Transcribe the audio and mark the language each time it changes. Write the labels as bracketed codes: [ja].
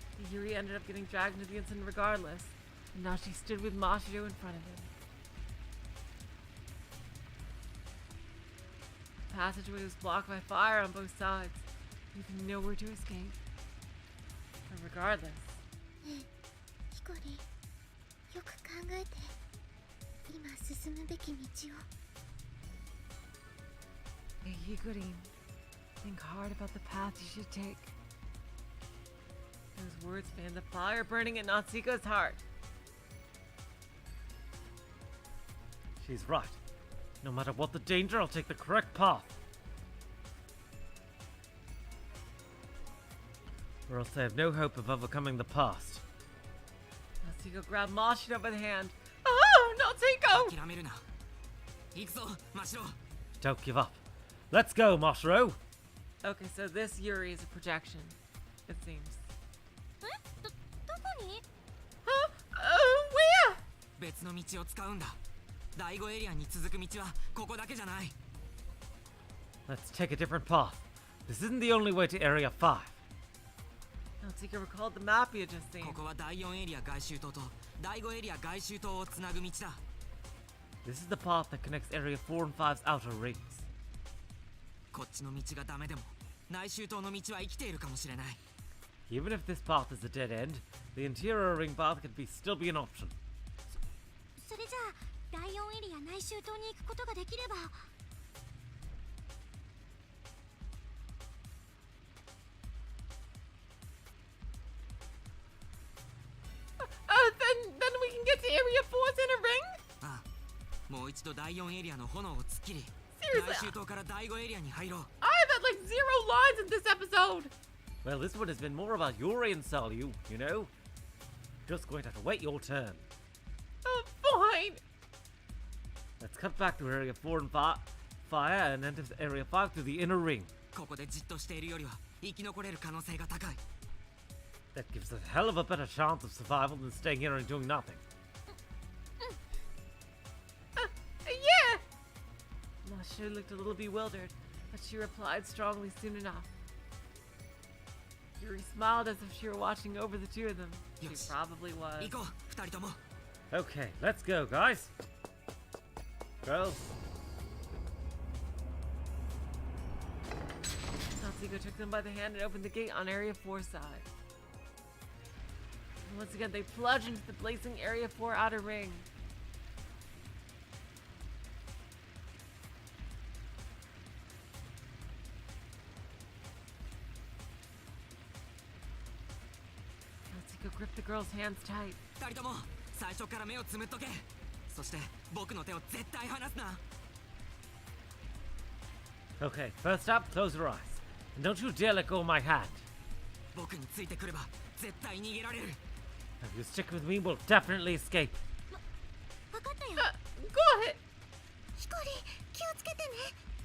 [en] Yuri ended up getting dragged into the incident regardless, and now she stood with Machino in front of him. The passageway was blocked by fire on both sides, leaving nowhere to escape. But regardless, [ja] ヒコリ、よく考えて、今進むべき道を。 [en] Hey, Higurin, think hard about the path you should take. Those words fanned the fire burning in Natsuko's heart. She's right. No matter what the danger, I'll take the correct path. Or else I have no hope of overcoming the past. Natsuko grabbed Machino by the hand. Oh, Natsuko! [ja] 諦めるな。行くぞ、マシロ。 [en] Don't give up. Let's go, Mashiro! Okay, so this Yuri is a projection, it seems. [ja] どこに？ [en] Huh? Where? [ja] 別の道を使うんだ。第5エリアに続く道はここだけじゃない。 [en] Let's take a different path. This isn't the only way to Area 5. Natsuko recalled the map he had just seen. [ja] ここは第4エリア外周島と第5エリア外周島をつなぐ道だ。 [en] This is the path that connects Area 4 and 5's outer rings. [ja] こっちの道がダメでも内周島の道は生きているかもしれない。 [en] Even if this path is a dead end, the interior ring path could still be an option. [ja] それじゃあ第4エリア内周島に行くことができれば。 [en] Then we can get to Area 4's inner ring? [ja] ああ、もう一度第4エリアの炎を突っ切り、 [en] Seriously? [ja] 内周島から第5エリアに入ろう。 [en] I've had like 0 lines in this episode! Well, this one has been more about Yuri and Salyu, you know? Just going to have to wait your turn. Fine! Let's cut back to Area 4 and fire and enter Area 5 through the inner ring. [ja] ここでじっとしているよりは生き残れる可能性が高い。 [en] That gives us a hell of a better chance of survival than staying here and doing nothing. Yeah! Machino looked a little bewildered, but she replied strongly soon enough. Yuri smiled as if she were watching over the two of them. She Yes. probably was. [ja] 行こう、二人とも。 [en] Okay, let's go, guys. Girls. Natsuko took them by the hand and opened the gate on Area 4's side. And once again, they plunged into the blazing Area 4 outer ring. Natsuko gripped the girl's hands tight. [ja] 二人とも最初から目をつむっとけ。そして僕の手を絶対離すな。 [en] Okay, first up, close your eyes. And don't you dare let go of my hand. [ja] 僕についてくれば絶対逃げられる。 [en] If you stick with me, we'll definitely escape. [ja] 分かったよ。 [en] Go ahead. [ja] ヒコリン、気をつけてね。